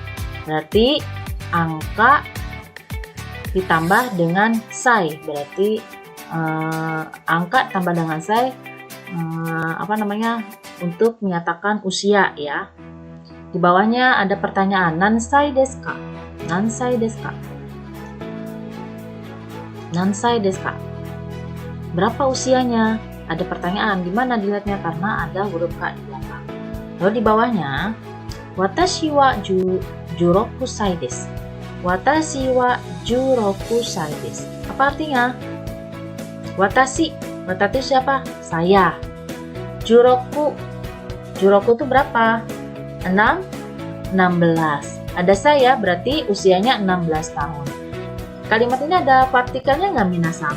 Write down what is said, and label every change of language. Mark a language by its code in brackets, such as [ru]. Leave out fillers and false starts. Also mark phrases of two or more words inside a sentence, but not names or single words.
[id] Berarti angka ditambah dengan sai, berarti angka tambah dengan sai untuk menyatakan usia ya. Di bawahnya ada pertanyaan [ja] 何歳ですか? 何歳ですか? 何歳ですか? [id] Berapa usianya? Ada pertanyaan, di mana dilihatnya karena ada huruf ka di belakang. Lalu di bawahnya [ja] 私は十六歳です. 私は十六歳です. [id] Apa artinya? Watashi. Watashi siapa? Saya. Juroku. Juroku itu berapa? 16. Ada saya berarti usianya 16 tahun. Kalimat ini ada partikelnya nggak minasang?